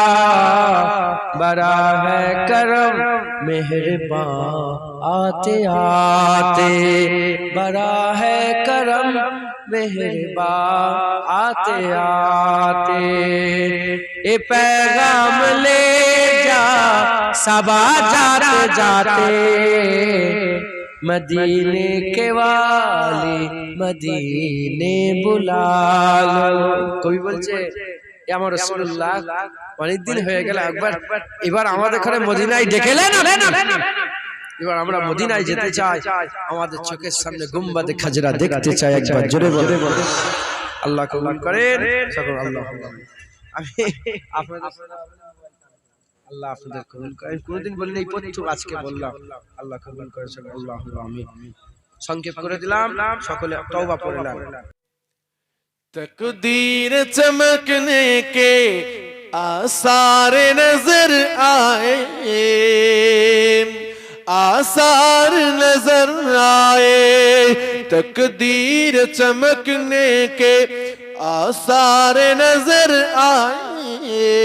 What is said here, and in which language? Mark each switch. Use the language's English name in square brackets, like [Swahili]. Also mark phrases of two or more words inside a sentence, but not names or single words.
[Urdu] بڑا ہے کرم مہربان آتے آتے بڑا ہے کرم مہربان آتے آتے اے پیغام لے جا صبا جاتے جاتے مدینے کے والی مدینے بلا لو [Bangla] কবি বলছে এ আমার রাসূলুল্লাহ অনেক দিন হয়ে গেল একবার এবার আমাদের ঘরে মদিনায় ডেকেলেন এবার আমরা মদিনায় যেতে চাই আমাদের চোখের সামনে গুম্বাদে খাজরা দেখতে চাই একবার জোরে বলে আল্লাহ কবুল করেন সকল আল্লাহ আমি আপনাদের আল্লাহ আপনাদের কবুল করেন কোনদিন বললে এই প্রথম আজকে বললাম আল্লাহ কবুল করেন সকল আল্লাহু আমিন সংক্ষেপ করে দিলাম সকলে তওবা পড়লাম [Urdu] تقدیر چمکنے کے آثار نظر آئے آثار نظر آئے تقدیر چمکنے کے آثار نظر آئے